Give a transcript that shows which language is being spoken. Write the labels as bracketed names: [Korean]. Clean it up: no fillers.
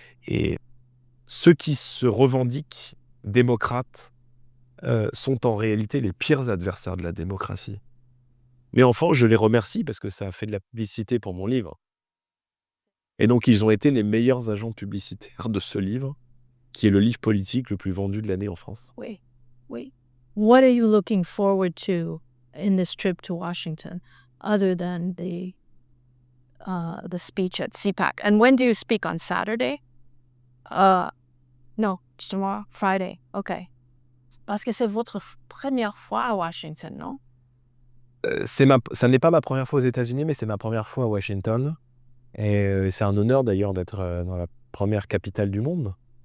[French] Et ceux qui se revendiquent démocrates sont en réalité les pires adversaires de la démocratie. Mais enfin, je les remercie parce que ça a fait de la publicité pour mon livre. Et donc, ils ont été les meilleurs agents publicitaires de ce livre, qui est le livre politique le plus vendu de l'année en France. [English] Wait. What are you looking forward to in this trip to Washington, other than the speech at CPAC? And when do you speak, on Saturday? No, tomorrow, Friday. Okay. [French] Parce que c'est votre première fois à Washington, non? Ça n'est pas ma première fois aux États-Unis, mais c'est ma première fois à Washington. Et c'est un honneur d'ailleurs d'être dans la première capitale du monde.